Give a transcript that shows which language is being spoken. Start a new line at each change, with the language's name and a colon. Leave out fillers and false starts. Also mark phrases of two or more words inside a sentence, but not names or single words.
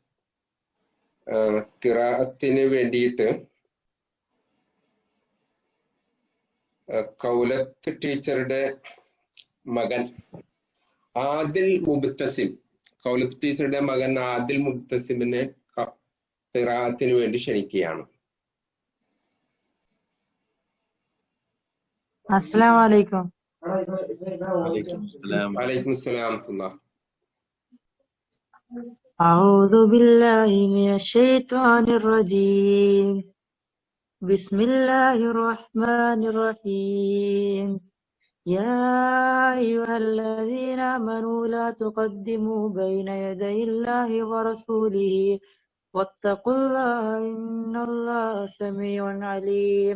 Malayalam: ഖിറാഅത്തിന് വേണ്ടിയിട്ട് കൗലത്ത് ടീച്ചറുടെ മകൻ ആദിൽ മുബ്തസിം, കൗലത്ത് ടീച്ചറുടെ മകൻ ആദിൽ മുബ്തസിമിനെ ഖിറാഅത്തിന് വേണ്ടി ക്ഷണിക്കുകയാണ്.
Arabic: السلام عليكم. وعليكم السلام ورحمة الله. أعوذ بالله من الشيطان الرجيم. بسم الله الرحمن الرحيم. يا أيها الذين آمنوا لا تقدموا بين يدي الله ورسوله واتقوا الله إن الله سميع عليم.